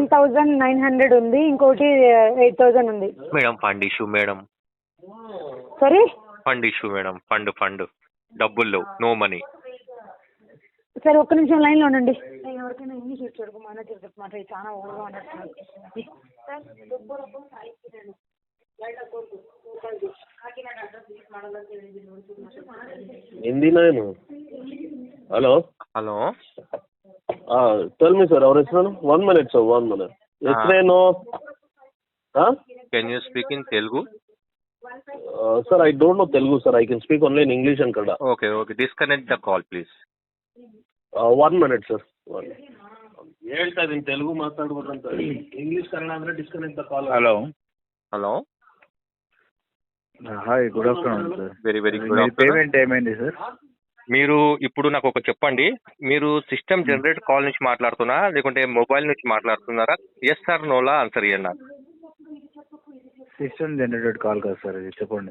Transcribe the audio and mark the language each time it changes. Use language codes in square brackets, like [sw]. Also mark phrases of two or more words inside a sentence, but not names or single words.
[te] 7,900 ఉంది, ఇంకోటి 8,000 ఉంది. [en] madam fund issue madam. సారీ fund issue madam. fund డబ్బుల్లో no money. [te] సార్ ఒక్క నిమిషం లైన్లో ఉండండి. ఎవరికైనా ఇంగ్లీష్ వచ్చాడు మాట చాలా ఓవర్గా ఉన్నట్టు. [hi] हिंदी ना हेलो [en] హలో. tell me sir और ಹೆಸರು 1 minute sir 1 minute ಹೆಸರೇನು can you speak in Telugu? sir I don't know Telugu sir, I can speak only in English and Kannada. okay, disconnect the call please. 1 minute sir. [kn] ಹೇಳ್ತಾ ಇದೀನಿ ತೆಲುಗು ಮಾತಾಡ್ಬೋದು ಅಂತ, ಇಂಗ್ಲಿಷ್ ಕನ್ನಡ ಅಂದ್ರೆ [en] disconnect the call. హలో. hi, good afternoon sir. very good [te] మీ పేమెంట్ ఏమైంది సార్? మీరు ఇప్పుడు నాకు ఒక చెప్పండి, మీరు [en] system generate call [te] నుంచి మాట్లాడుతున్నారా లేకుంటే మొబైల్ నుంచి మాట్లాడుతున్నారా? [en] yes sir [te] నోలా ఆన్సర్ ఇవ్వండి నాకు. [en] system generated call [te] కాదు సార్, ఇది చెప్పండి.